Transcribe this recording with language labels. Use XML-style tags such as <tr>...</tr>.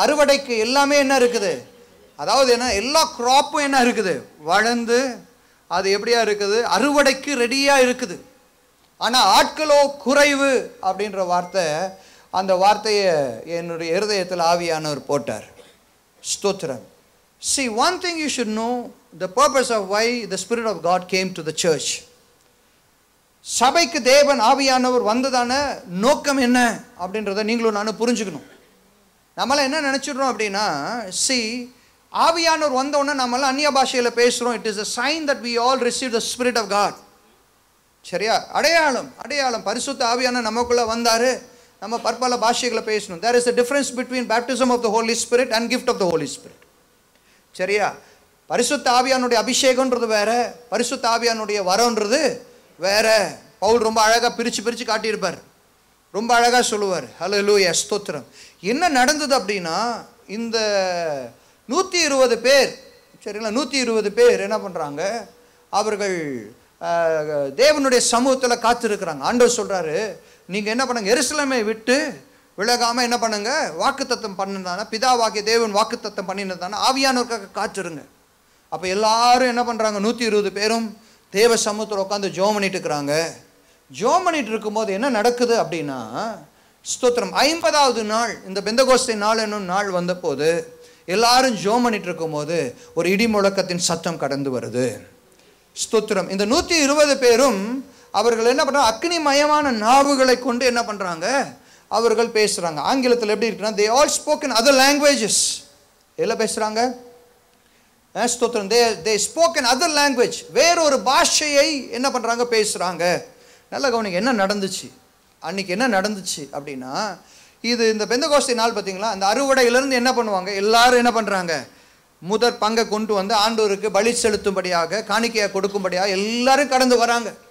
<ta>அறுவடைக்கு எல்லாமே என்ன இருக்குது, அதாவது என்ன, எல்லா கிராப்பும் என்ன இருக்குது, வளர்ந்து அது எப்படியா இருக்குது, அறுவடைக்கு ரெடியாக இருக்குது. ஆனால் ஆட்களோ குறைவு அப்படின்ற வார்த்தை, அந்த வார்த்தையை என்னுடைய இருதயத்தில் ஆவியானவர் போட்டார். ஸ்தோத்திரம்.</ta> <en>See, one thing you should know, the purpose of why the Spirit of God came to the church.</en> <ta>சபைக்கு தேவன் ஆவியானவர் வந்ததான நோக்கம் என்ன அப்படின்றத நீங்களும் நானும் புரிஞ்சுக்கணும். நம்மளாம் என்ன நினச்சிடுறோம் அப்படின்னா, see, ஆவியானவர் வந்தோடனே நம்மளாம் அந்நிய பாஷையில் பேசுகிறோம்.</ta> <en>It is a sign that we all receive the Spirit of God.</en> <ta>சரியா? அடையாளம் பரிசுத்த ஆவியான நமக்குள்ளே வந்தார், நம்ம பற்பல பாஷைகளை பேசணும்.</ta> <en>there is a difference between baptism of the Holy Spirit and gift of the Holy Spirit.</en> <ta>சரியா? பரிசுத்த ஆவியானுடைய அபிஷேகம்ன்றது வேற, பரிசுத்த ஆவியானுடைய வரன்றது வேற. பவுல் ரொம்ப அழகாக பிரித்து காட்டியிருப்பார், ரொம்ப அழகாக சொல்லுவார். ஹல்லேலூயா, ஸ்தோத்திரம். என்ன நடந்தது அப்படின்னா, இந்த 120 பேர், சரிங்களா, 120 பேர் என்ன பண்ணுறாங்க, அவர்கள் தேவனுடைய சமூகத்தில் காத்திருக்கிறாங்க. ஆண்டவர் சொல்கிறாரு, நீங்கள் என்ன பண்ணுங்க, எருசலேமை விட்டு விலகாமல் என்ன பண்ணுங்க, வாக்குத்தத்தம் பண்ணினதான, பிதாவாகிய தேவன் வாக்குத்தத்தம் பண்ணினதான ஆவியானவருக்காக காத்திருங்க. அப்போ எல்லாரும் என்ன பண்ணுறாங்க, 120 பேரும் தேவ சமூகத்தில் உட்காந்து ஜெபம் பண்ணிட்டு இருக்கிறாங்க. ஜெபம் பண்ணிட்டு இருக்கும்போது என்ன நடக்குது அப்படின்னா, ஸ்தோத்திரம், 50வது நாள், இந்த பெந்தகோஸ்தே நாள் என்னும் நாள் வந்தபோது எல்லாரும் ஜெபம் பண்ணிட்டு இருக்கும்போது ஒரு இடி முழக்கத்தின் சத்தம் கடந்து வருது. ஸ்தோத்திரம். இந்த 120 பேரும் அவர்கள் என்ன பண்ணுறாங்க, அக்னிமயமான நாவுகளை கொண்டு என்ன பண்ணுறாங்க, அவர்கள் பேசுகிறாங்க. ஆங்கிலத்தில் எப்படி இருக்குன்னா,</ta> <en>they all spoke in other languages.</en> <ta>எல்லாம் பேசுகிறாங்க, ஸ்தோத்திரம்,</ta> <en>they spoke in other language.</en> <ta>வேறொரு பாஷையை என்ன பண்ணுறாங்க, பேசுகிறாங்க. நல்ல கவனிங்க, என்ன நடந்துச்சு அன்னைக்கு, என்ன நடந்துச்சு அப்படின்னா, இது இந்த பெந்தகோஸ்தே நாள் பார்த்தீங்களா, அந்த அறுவடையிலேருந்து என்ன பண்ணுவாங்க, எல்லாரும் என்ன பண்ணுறாங்க, முதற் பங்கை கொண்டு வந்து ஆண்டவருக்கு பலி செலுத்தும்படியாக, காணிக்கையாக கொடுக்கும்படியாக எல்லாரும் கடந்து வராங்க.</ta>